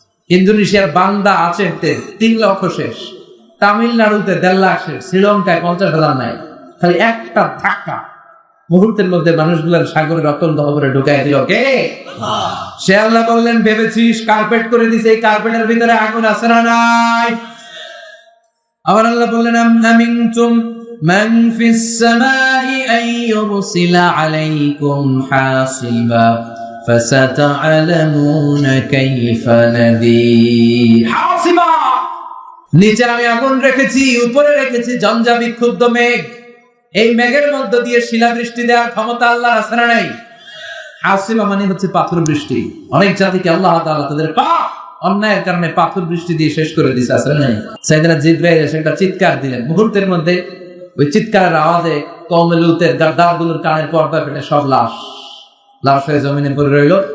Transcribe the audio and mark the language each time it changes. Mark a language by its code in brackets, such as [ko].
[bn] ইন্দোনেশিয়ার বান্দা আচেহতে 3 লক্ষ শেষ, তামিলনাড়ুতে 1.5 লাখ শেষ, শ্রীলঙ্কায় 50,000 নাই। খালি একটা ধাক্কা মুহূর্তের মধ্যে মানুষগুলোর সাগরের অত্যন্ত খবরে ঢুকাই দিল কে? সে আল্লাহ বললেন, ভেবেছিস কার্পেট করে দিছে, এই কার্পেটের ভিতরে আগুন আছে না নাই? আবার আল্লাহ বললেন [ar] আমিনতুম من في السماء أن يرسل عليكم حاصبا فستعلمون كيف نذير حاصبا [bn] নিচে আমি আগুন রেখেছি, উপরে রেখেছি ঝঞ্ঝা বিক্ষুব্ধ মেঘ। এই মেঘের মধ্য দিয়ে শিলাবৃষ্টি দেওয়ার ক্ষমতা আল্লাহর আছে না নাই? হাসিবা মানে হচ্ছে পাথর বৃষ্টি। অনেক জাতিকে আল্লাহ তাআলা তাদের পাপ অন্যায়ের কারণে পাথর বৃষ্টি দিয়ে শেষ করে দিয়েছে, আছে না নাই? সাইয়েদনা জিবরাইল এসে একটা চিৎকার দিলেন, মুহূর্তের মধ্যে ওই চিৎকারের আওয়াজে কওমে লূতের দাঁড়গুলোর কানের পর্দা ফেটে সব লাশ হয়ে জমিনে পড়ে রইল।